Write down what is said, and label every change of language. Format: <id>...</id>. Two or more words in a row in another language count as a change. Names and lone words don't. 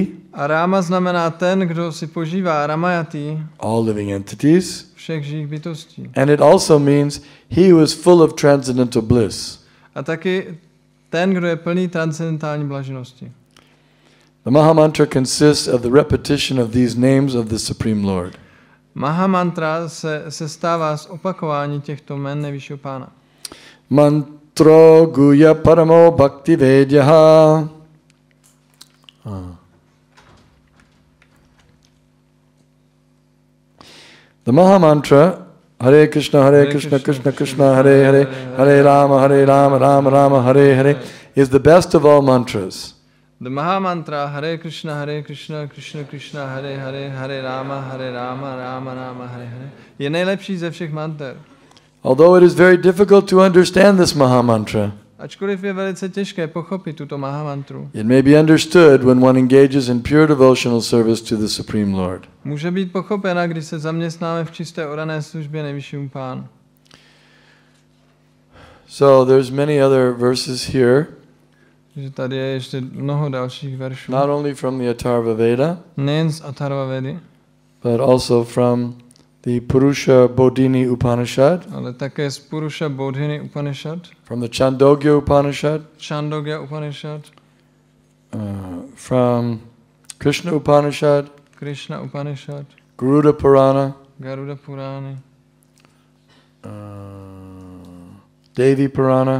<cs>A Rama znamená ten, kdo si požívá Ramayati,</cs> <en>all living entities.</en> <cs>všech živých bytostí.</cs> <en>And it also means he who is full of transcendental bliss.</en> <cs>A taky ten, kdo je plný transcendentální blaženosti.</cs> <en>The Maha Mantra consists of the repetition of these names of the Supreme Lord.</en> <cs>Maha mantra se stává z opakování těchto jmen nejvyššího pána.</cs> <sa>Mantro guya paramo bhakti vedyaha. The Maha Mantra, Hare Krishna, Krishna Krishna, Hare Hare, Hare Rama, Rama Rama, Hare Hare,</sa> <en>is the best of all mantras.</en> <cs>The</cs> <sa>Maha mantra Hare Krishna, Krishna Krishna, Hare Hare, Hare Rama, Rama Rama, Hare Hare</sa> <cs>je nejlepší ze všech manter.</cs> <en>Although it is very difficult to understand this Maha Mantra,</en> <cs>Ačkoliv je velice těžké pochopit tuto Maha mantru,</cs> <en>it may be understood when one engages in pure devotional service to the Supreme Lord.</en> <cs>může být pochopena, když se zaměstnáme v čisté oddané službě nejvyššímu pánu.</cs> <en>So there's many other verses here,</en> <cs>Takže tady je ještě mnoho dalších veršů.</cs> <en>not only from the Atharva Veda,</en> <cs>Nejen z Atharva Vedy,</cs> <en>but also from the Purusha Bodhini Upanishad,</en> <cs>ale také z Purusha Bodhini Upanishad,</cs> <en>from the Chandogya Upanishad,</en> <cs>Chandogya Upanishad,</cs> <en>from Krishna Upanishad,</en> <cs>Krishna Upanishad,</cs> <en>Garuda Purana,</en> <cs>Garuda Purany,</cs> <en>Devi Purana,</en>